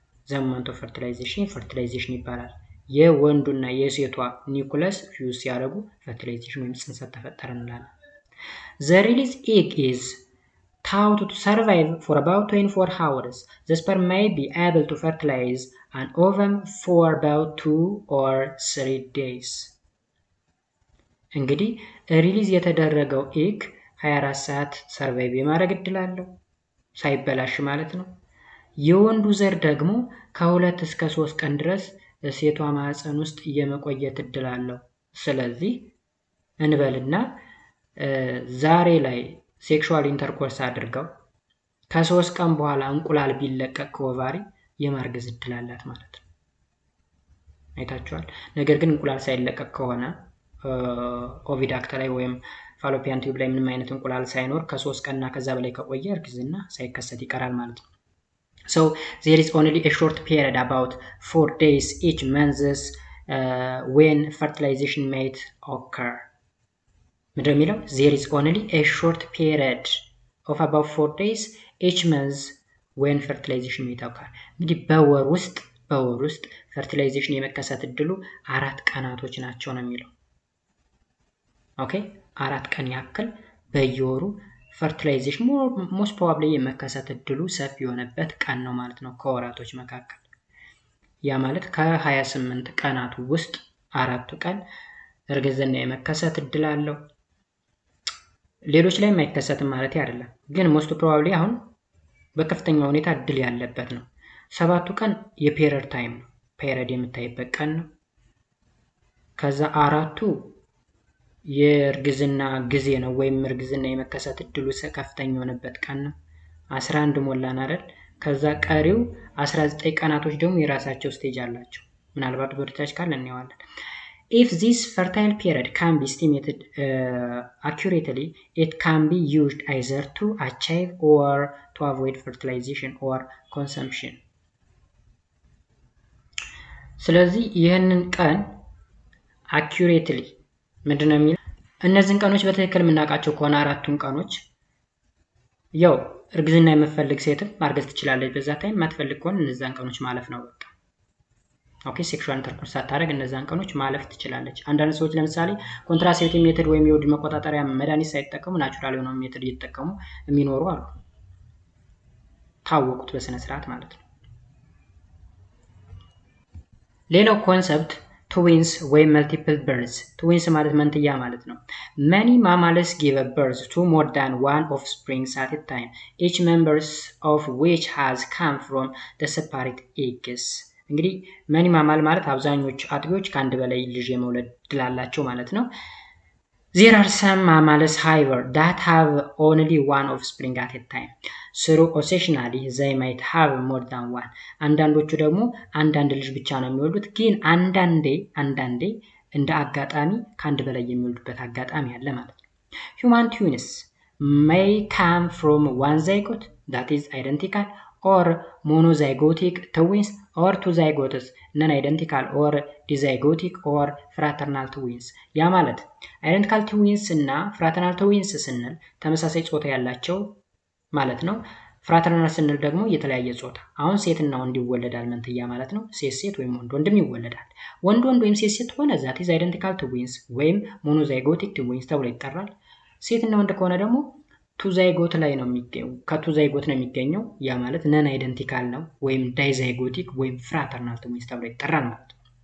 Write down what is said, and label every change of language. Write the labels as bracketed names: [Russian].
[English] The moment of fertilization [Amharic] ይባላል። የወንዱና የሴቷ ኒኩለስ ፊውዝ ሲያደርጉ [English] fertilization [Amharic] ወይም ጽንሰት ተፈጠረ እንላለን። [English] The released egg is thought to survive for about 24 hours. The sperm may be able to fertilize an ovum for about 2 or 3 days. [Amharic] እንግዲህ ሪሊዝ የተደረገው ኤግ 24 ሰዓት ሰርቫይቭ የማድረግ እድል አለው ሳይበላሽ ማለት ነው። የወንዱ ዘር ደግሞ ከ2 እስከ 3 ቀን ድረስ ሴቷ ማህፀን ውስጥ የመቆየት እድል አለው። ስለዚህ እንበልና ዛሬ ላይ ሴክሹዋል ኢንተርኮርስ አድርገው ከ3 ቀን በኋላ እንቁላል ቢለቀቅ ከኦቫሪ የማርገዝ እድል አላት ማለት ነው። አይታችኋል። ነገር ግን እንቁላል ሳይለቀቅ ከሆነ ኦቪዳክት ላይ ወይም ፋሎፒያን ቲዩብ ላይ ምንም አይነት እንቁላል ሳይኖር ከ3 ቀንና ከዛ በላይ ከቆየ እርግዝና ሳይከሰት ይቀራል ማለት ነው። [English] So there is only a short period, about 4 days each month, when fertilization may occur. [Amharic] ምንድነው የሚለው? [English] There is only a short period of about 4 days each month when fertilization may occur. [Amharic] እንግዲህ በወር ውስጥ ፈርቲላይዜሽን የመከሰት እድሉ 4 ቀናቶች ናቸው ነው የሚለው። ኦኬ 4 ቀን ያክል በየወሩ ፈርቲላይዜሽን ሞስት ፕሮባብሊ የመከሰት እድሉ ሰፊ የሆነበት ቀን ነው ማለት ነው ከወራቶች መካከል። ያ ማለት ከ28 ቀናት ውስጥ 4ቱ ቀን እርግዝና የመከሰት እድል አለው። ሌሎች ላይ የማይከሰትም ማለት አይደለም፣ ግን ሞስት ፕሮባብሊ አሁን በከፍተኛ ሁኔታ እድል ያለበት ነው። 7ቱ ቀን የፔሪድ ታይም ነው፣ ፔሪድ የምታይበት ቀን ነው። ከዛ 4ቱ የእርግዝና ጊዜ ነው ወይም እርግዝና የመከሰት እድሉ ከፍተኛ የሆነበት ቀን ነው። 11 ሞላን አይደል? ከዛ ቀሪው 19 ቀናቶች ደግሞ የራሳቸው ስቴጅ አላቸው። ምናልባት በርታች ካለ እናየዋለን። [English] If this fertile period can be estimated accurately, it can be used either to achieve or to avoid fertilization or consumption. [Amharic] ስለዚህ ይህንን ቀን accurately ምንድነው የሚለው? እነዚህን ቀኖች በትክክል የምናውቃቸው ከሆነ 4ቱን ቀኖች ያው እርግዝና የምትፈልግ ሴትም ማርገዝ ትችላለች በዛ ታይም፣ ማትፈልግ ከሆነ እነዛን ቀኖች ማለፍ ነው በቃ። ኦኬ ሴክሹዋል ኢንተርኮርስ ሳታደርግ እነዛን ቀኖች ማለፍ ትችላለች። አንዳንድ ሰዎች ለምሳሌ ኮንትራሴፕቲቭ ሜተድ ወይም የወሊድ መቆጣጠሪያ መድኃኒት ሳይጠቀሙ ናቹራል የሆነው ሜተድ እየተጠቀሙ የሚኖሩ አሉ። ታወቁት በስነ ስርዓት ማለት ነው። ሌላው ኮንሰፕት ትዊንስ ወይም መልቲፕል በርዝ። ትዊንስ ማለት መንትያ ማለት ነው። [English] many mammals give birth to more than one offspring at a time, each members of which has come from the separate eggs. [Amharic] እንግዲህ many mammal ማለት አብዛኞቹ አጥቢዎች ከአንድ በላይ ልጅ የመውለድ እድል አላቸው ማለት ነው። [English] There are some mammals, however, that have only one offspring at a time. So occasionally they might have more than one. [Amharic] አንዳንዶቹ ደግሞ አንዳንድ ልጅ ብቻ ነው የሚወልዱት፣ ግን አንዳንዴ እንደ አጋጣሚ ከአንድ በላይ የሚወልዱበት አጋጣሚ አለ ማለት ነው። [English] Human twins may come from one zygote that is identical, or monozygotic twins, or two zygotes non-identical, or dizygotic or fraternal twins. [Amharic] ያ ማለት አይደንቲካል ትዊንስ እና ፍራተርናል ትዊንስ ስንል ተመሳሳይ ጾታ ያላቸው ማለት ነው። ፍራተርናል ስንል ደግሞ የተለያየ ጾታ። አሁን ሴትና ወንድ ይወለዳል መንትያ ማለት ነው። ሴት ወይም ወንድም ይወለዳል። ወንድ ወይም ሴት ሆነ [English] ዛት ኢዝ [Amharic] አይደንቲካል ትዊንስ ወይም ሞኖዛይጎቲክ ትዊንስ ተብሎ ይጠራል። ሴትና ወንድ ከሆነ ደግሞ ቱ ዛይጎት ላይ ነው የሚገኘው፣ ከቱ ዛይጎት ነው የሚገኘው። ያ ማለት ነን አይደንቲካል ነው ወይም ዳይዛይጎቲክ ወይም ፍራተርናል ትዊንስ ተብሎ ይጠራል ማለት ነው።